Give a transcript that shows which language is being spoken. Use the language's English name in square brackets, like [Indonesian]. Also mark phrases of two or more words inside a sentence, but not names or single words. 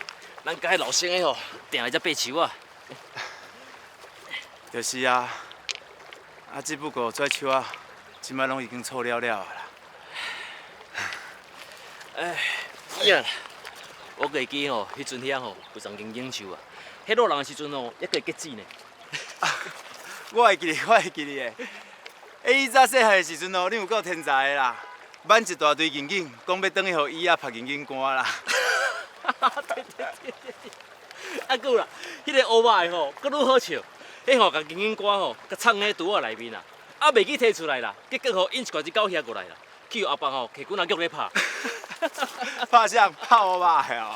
[Min Nan Chinese] 咱甲迄老生的吼，定来遮爬树啊。就是啊，啊，只不过这树啊，即摆拢已经臭了了啊啦。哎，呀，我会记吼，迄阵遐吼有丛经景树啊，迄落人的时阵吼，还可以结籽呢。我会记你的。以早细汉的时阵哦，你有够天才的啦，挽一大堆银杏，讲要转去互伊仔拍银杏干啦。对。啊，还有啦，迄个乌马的吼，佫愈好笑。迄吼，甲银杏干吼，甲藏喺肚仔内面啊，啊袂记摕出来啦，结果吼因一寡只狗遐过来啦，去阿爸吼摕棍仔脚咧拍。拍啥？拍乌马的哦。